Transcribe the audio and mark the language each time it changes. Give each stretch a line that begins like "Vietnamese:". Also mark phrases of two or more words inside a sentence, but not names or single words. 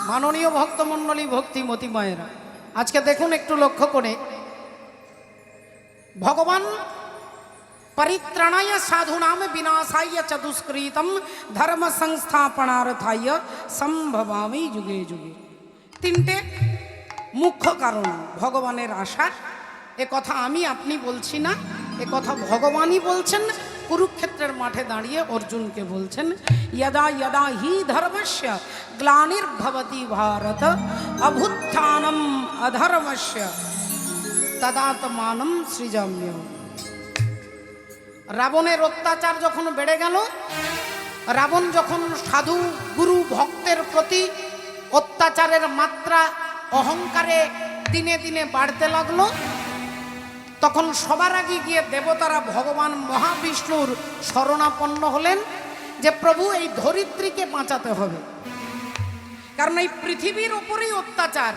Bangla: মাননীয় ভক্তমণ্ডলী ভক্তিমতী মায়েরা, আজকে দেখুন একটু লক্ষ্য করে, ভগবান
Sanskrit: परित्राणाय साधुनाम विनाशाय च दुष्कृतम धर्म संस्थापनार्थाय सम्भवामि युगे युगे।
Bangla: তিনটে মুখ্য কারণ ভগবানের আশার। এ কথা আমি আপনি বলছি না, এ কথা ভগবানই বলছেন। কুরুক্ষেত্রের মাঠে দাঁড়িয়ে অর্জুনকে বলছেন,
Sanskrit: यदा यदा हि धर्मस्य ग्लानिर्भवति भारत अभुत्थानम अधर्मस्य तदात्मानं सृजाम्यहम्।
Bangla: রাবণের অত্যাচার যখন বেড়ে গেল, রাবণ যখন সাধু গুরু ভক্তের প্রতি অত্যাচারের মাত্রা অহংকারে দিনে দিনে বাড়তে লাগলো, তখন সবার আগে গিয়ে দেবতারা ভগবান মহাবিষ্ণুর শরণাপন্ন হলেন যে প্রভু এই ধরিত্রীকে বাঁচাতে হবে, কারণ এই পৃথিবীর ওপরেই অত্যাচার।